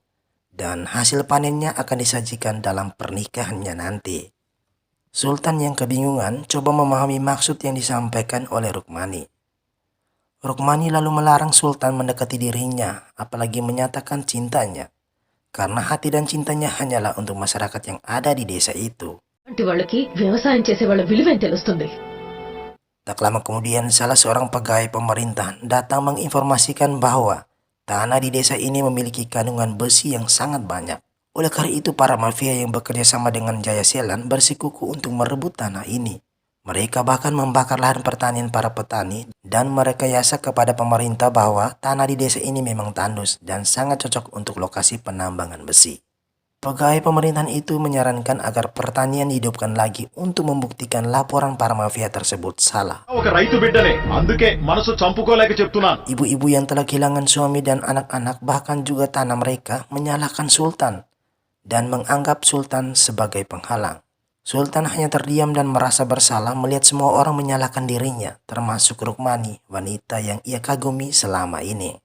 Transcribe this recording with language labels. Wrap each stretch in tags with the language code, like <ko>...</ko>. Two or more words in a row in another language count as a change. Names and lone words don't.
<id>Dan hasil panennya akan disajikan dalam pernikahannya nanti. Sultan yang kebingungan coba memahami maksud yang disampaikan oleh Rukmani. Rukmani lalu melarang Sultan mendekati dirinya, apalagi menyatakan cintanya. Karena hati dan cintanya hanyalah untuk masyarakat yang ada di desa itu.</id> <te>అంటే వాళ్ళకి వ్యవసాయం చేసే వాళ్ళ విలువేం తెలుస్తుంది.</te> <id>Tak lama kemudian salah seorang pegawai pemerintah datang menginformasikan bahwa tanah di desa ini memiliki kandungan besi yang sangat banyak. Oleh karena itu para mafia yang bekerja sama dengan Jaya Selan bersikukuh untuk merebut tanah ini. Mereka bahkan membakar lahan pertanian para petani dan merekayasa kepada pemerintah bahwa tanah di desa ini memang tandus dan sangat cocok untuk lokasi penambangan besi. Pegawai pemerintahan itu menyarankan agar pertanian dihidupkan lagi untuk membuktikan laporan para mafia tersebut salah.</id> <te>ఒక రైతు బిడ్డనే అందుకే మనసు చంపుకోలేక చెప్తున్నాను.</te> <id>Ibu-ibu yang telah kehilangan suami dan anak-anak bahkan juga tanah mereka menyalahkan Sultan dan menganggap Sultan sebagai penghalang. Sultan hanya terdiam dan merasa bersalah melihat semua orang menyalahkan dirinya, termasuk Rukmani, wanita yang ia kagumi selama ini.</id>